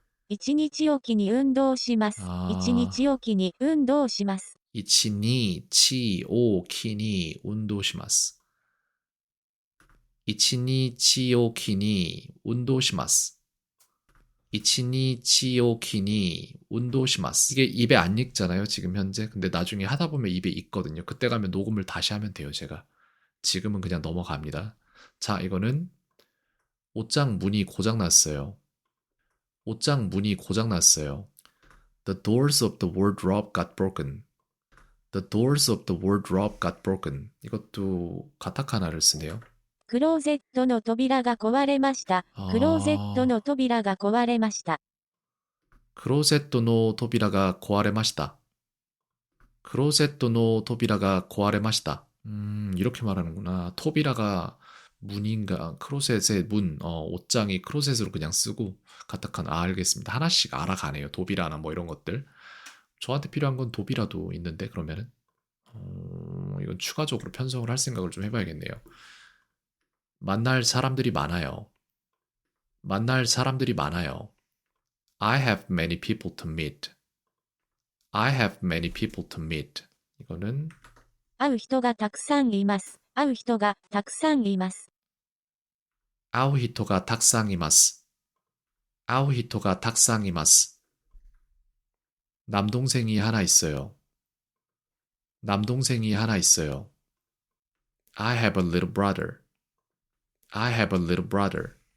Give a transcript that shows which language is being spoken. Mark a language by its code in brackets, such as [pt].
[ja] 1日おきに運動します。1日 아, おきに運動します。 이치니 치오 키니 운도시마스. 이치니 치오 키니 운도시마스. 이치니 치오 키니 운도시마스. [ko] 이게 입에 안 익잖아요, 지금 현재. 근데 나중에 하다 보면 입에 익거든요. 그때 가면 녹음을 다시 하면 돼요, 제가. 지금은 그냥 넘어갑니다. 자, 이거는 옷장 문이 고장 났어요. 옷장 문이 고장 났어요. [en] The doors of the wardrobe got broken. The doors of the wardrobe got broken. [ko] 이것도 가타카나를 쓰네요. [ja] クローゼットの扉が壊れました。クローゼット 아, の扉が壊れました。 크로셋도 노 토비라가 고아레마시다. 크로셋도 노 토비라가 고아레마시다. [ko] 이렇게 말하는구나. 토비라가 문인가, 크로셋의 문, 옷장이 크로셋으로 그냥 쓰고, 가타카나, 알겠습니다. 하나씩 알아가네요. 도비라나 뭐 이런 것들. 저한테 필요한 건 도비라도 있는데, 그러면은. 이건 추가적으로 편성을 할 생각을 좀 해봐야겠네요. 만날 사람들이 많아요. 만날 사람들이 많아요. [en] I have many people to meet. I have many people to meet. [ko] 이거는 [ja] 会う人がたくさんいます。会う人がたくさんいます。 아우히토가 탁상이마스. 아우히토가 탁상이마스. [ko] 남동생이 하나 있어요. 남동생이 하나 있어요. [en] I have a little brother. I have a little brother.